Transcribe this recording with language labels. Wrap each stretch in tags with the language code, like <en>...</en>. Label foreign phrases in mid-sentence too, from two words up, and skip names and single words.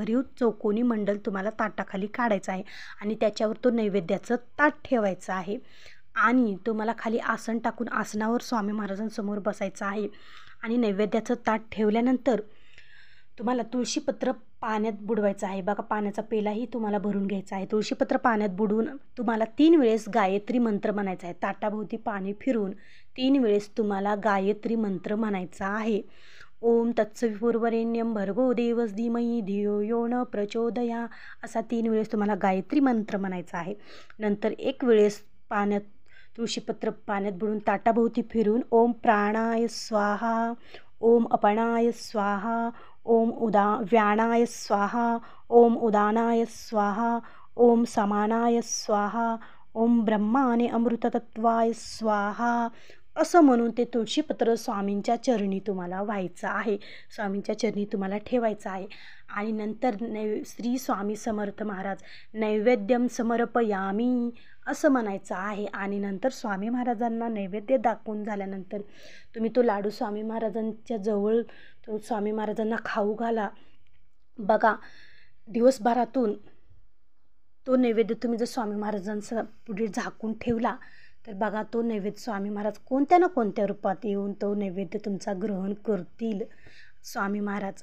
<mr>भरीव चौकोनी मंडल तुम्हाला ताटाखाली काढायचं आहे आणि त्याच्यावर तो नैवेद्याचं ताट ठेवायचं आहे आणि तुम्हाला खाली आसन टाकून आसनावर स्वामी महाराजांसमोर बसायचं आहे आणि नैवेद्याचं ताट ठेवल्यानंतर तुम्हाला तुळशीपत्र पाण्यात बुडवायचं आहे. बघा, पाण्याचा पेलाही तुम्हाला भरून घ्यायचा आहे. तुळशीपत्र पाण्यात बुडवून तुम्हाला 3 वेळेस गायत्री मंत्र म्हणायचा आहे. ताटाभोवती पाणी फिरून 3 वेळेस तुम्हाला गायत्री मंत्र म्हणायचा आहे.</mr> <sa>ओम तत्सवितुर्वरेण्यं भर्गो देवस्य धीमहि धियो यो न प्रचोदया,</sa> <mr>असा 3 वेळेस तुम्हाला गायत्री मंत्र म्हणायचा आहे. नंतर 1 वेळेस तुळशीपत्र पाण्यात बुडून ताटाभोवती फिरून</mr> <sa>ओम प्राणाय स्वाहा, ओम अपनाय स्वाहा, ओम व्यानाय स्वाहा, ओम उदानाय स्वाहा, ओम समानाय स्वाहा, ओम ब्रह्माने अमृततत्वाय स्वाहा,</sa> <mr>असं म्हणून ते तुळशीपत्र स्वामींच्या चरणी तुम्हाला व्हायचं आहे, स्वामींच्या चरणी तुम्हाला ठेवायचं आहे. आणि नंतर श्री स्वामी समर्थ महाराज</mr> <sa>नैवेद्यम समर्पयामी</sa> <mr>असं म्हणायचं आहे. आणि नंतर स्वामी महाराजांना नैवेद्य दाखवून झाल्यानंतर तुम्ही तो लाडू स्वामी महाराजांच्या जवळ, तो स्वामी महाराजांना खाऊ घाला. बघा, दिवसभरातून तो नैवेद्य तुम्ही जर स्वामी महाराजांचा पुढे झाकून ठेवला तर बघा, तो नैवेद्य स्वामी महाराज कोणत्या ना कोणत्या रूपात येऊन तो नैवेद्य तुमचा ग्रहण करतील स्वामी महाराज.</mr>